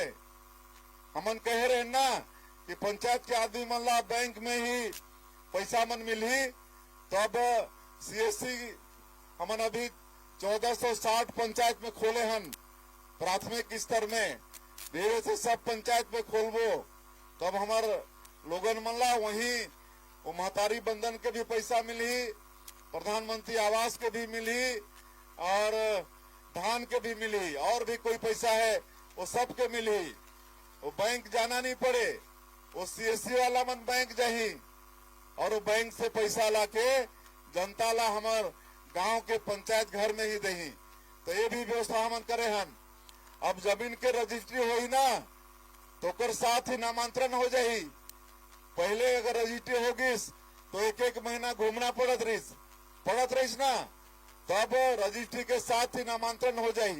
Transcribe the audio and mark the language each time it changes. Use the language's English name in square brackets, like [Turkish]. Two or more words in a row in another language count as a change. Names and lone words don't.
[Chhattisgarhi] हमन कहे रहे ना कि पंचायत के आदमी मन ला बैंक में ही पैसा मन मिली, तो अब सीएससी हमन अभी 1460 पंचायत में खोले हन प्राथमिक स्तर में, धीरे से सब पंचायत में खोलबो, तो अब हमार लोगन मन ला वही वो महतारी बंधन के भी पैसा मिली, प्रधानमंत्री आवास के भी मिली, और धान के भी मिली, और भी कोई पैसा है वो सब के मिली। वो बैंक जाना नहीं पड़े, वो सीएससी वाला मन बैंक जाही और वो बैंक से पैसा लाके जनता ला हमार गांव के पंचायत घर में ही दही। तो ये भी व्यवस्था हमन करे हन। अब जमीन के रजिस्ट्री होई ना तो कर साथ ही नामांतरण हो जाही। पहले अगर रजिस्ट्री होगिस तो एक महीना घूमना पड़त रहीस ना, तो अब रजिस्ट्री के साथ ही नामांतरण हो जाही।